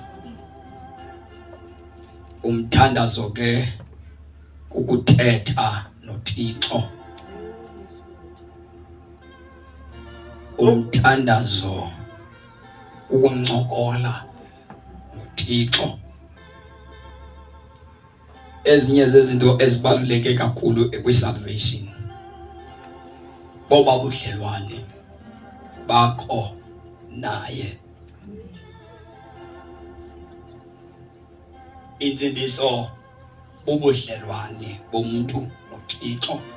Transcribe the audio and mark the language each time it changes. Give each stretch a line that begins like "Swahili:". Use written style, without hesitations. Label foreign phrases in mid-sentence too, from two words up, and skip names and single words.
Xhosa: Umthandazo ke ukuthetha noThixo. Umthandazo ukuncokola noThixo. Ezinye zezinto ezibaluleke kakhulu ekwisalvation boba budlelwane bakho naye. Insindiso ubudlelwane bomuntu noThixo.